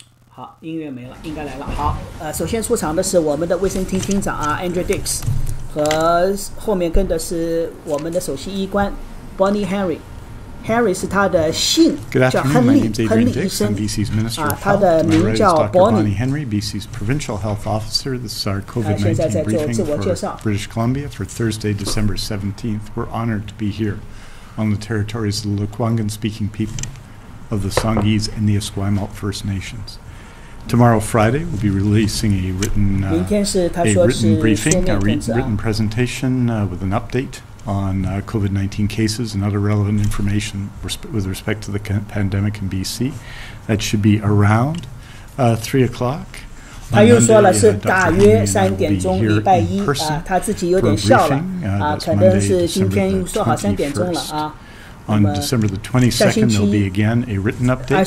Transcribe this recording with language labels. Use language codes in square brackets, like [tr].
[zh] 好，音乐没了，应该来了。好，首先出场的是我们的卫生厅厅长Andrew Dix， 和后面跟的是我们的首席医官 Bonnie Henry。Henry 是他的姓，叫亨利医生。他的名叫 Bonnie [en] Henry, BC's Provincial Health Officer. This is our briefing COVID-19 briefing for British Columbia for Thursday, December 17th. We're honored to be here on the territories of the Lekwungen-speaking people of the Songhees and the Esquimalt First Nations. Tomorrow, Friday, we'll be releasing a written briefing, a written presentation with an update on COVID-19 cases and other relevant information with respect to the pandemic in BC. That should be around 3 o'clock. [zh] 他又说了是大约3点钟，礼拜一他自己有点笑了可能是今天又说好3点钟了 [en] On December the 22nd, there'll be again a written update.